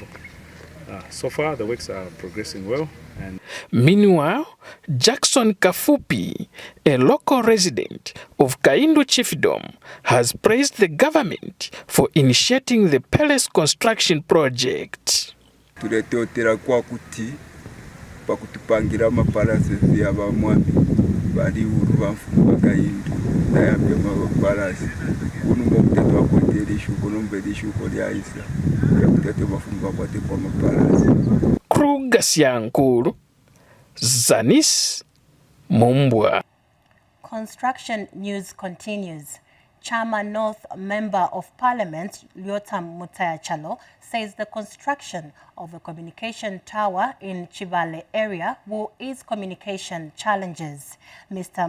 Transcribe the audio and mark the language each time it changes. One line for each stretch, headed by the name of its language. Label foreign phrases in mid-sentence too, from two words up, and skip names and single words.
English: So far, the works are progressing well. And meanwhile, Jackson Kafupi, a local resident of Kaindu Chiefdom, has praised the government for initiating the palace construction project.
Bemba: Tuleteotera kwa kuti pakutupangira amapalasi y'abamwami bali urubamfu bwa Kaindu nayambye amapalasi kunumba kutete wakwetera ishuko nombera ishuko lyaisa yakutete bafumu bakwate kwa amapalasi.
English: Krugasyankulu, Zanis, Mumbwa. Construction news continues. Chama North Member of Parliament, Lyotam Mutayachalo, says the construction of a communication tower in Chivale area will ease communication challenges. Mr.